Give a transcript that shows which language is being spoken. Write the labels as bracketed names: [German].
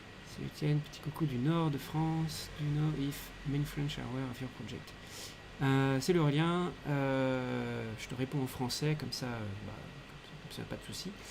[French] C'est Étienne, petit coucou du nord de France. [English] Do you know if many French are aware of your project? [French] Salut Aurélien, je te réponds en français, comme ça, pas de souci.